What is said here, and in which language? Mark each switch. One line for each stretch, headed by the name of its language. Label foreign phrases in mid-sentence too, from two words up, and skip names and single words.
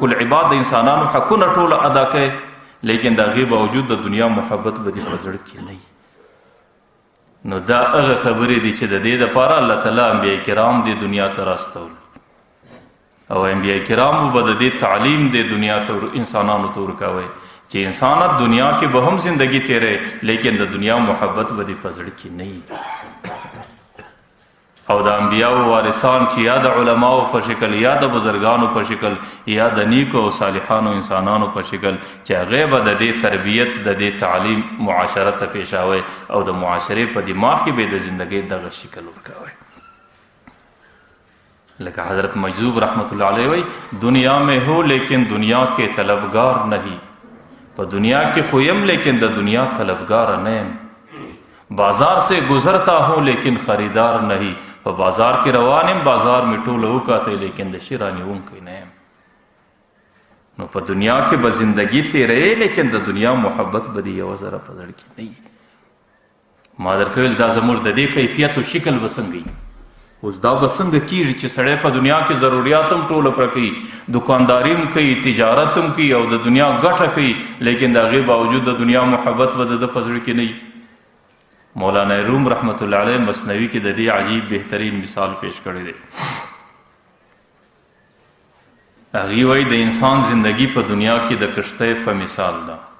Pashto: العباد د انسانانو حقونه ټوله ادا کوي لیکن د هغې باوجود د دنیا محبت به دې په زړه کې نه وي نو دا هغه خبرې دي چې د دې دپاره الله تعالی انبیا کرام دې دنیا ته راستول او انبیا کرامو به د دې تعلیم دې دنیا ته انسانانو ته ورکوی چې انسانت دنیا کې به هم زندگی تیرے لیکن د دنیا محبت به دې په زړه کې نه وي او د انبیاو وارثان چې یا د علماو په شکل یا د بزرگانو په شکل یا د نیکو او صالحانو انسانانو په شکل چې هغې به د دې تربیت د دې تعلیم معاشره ته پیښاوی او د معاشرې په دماغ کې به د زندګۍ دغه شکل ورکوی لکه حضرت مجذوب رحمت الله علیه وی
Urdu: دنیا میں ہو لیکن دنیا کے طلبگار نہیں
Pashto: په دنیا کې خو یم لیکن د دنیا طلبگار نه یم
Urdu: بازار سے گزرتا ہوں لیکن خریدار نہیں
Pashto: په بازار کې روان یم بازار می ټوله وکاته لیکن د شي رانیونکی نه یم نو په دنیا کې به زندگی تیرې لیکن د دنیا محبت به دې یوه ذره په زړه کې نه وي ما درته ویل دا زموږ د دې کیفیت و شکل به څنګه وي اوس دا به څنګه کیږي چې سړی په دنیا کې ضروریات هم ټوله پوره کوي دکانداري هم کوي تجارت هم کوي او د دنیا ګټه کوي لیکن د هغې باوجود د دنیا محبت به د ده په زړه کې نه وي مولانا روم رحمت الله علیه مثنوي کې د دې عجیب بهترین مثال پیش کړی دی هغې وایي د انسان زندگی په دنیا کې د کښتۍ په مثال ده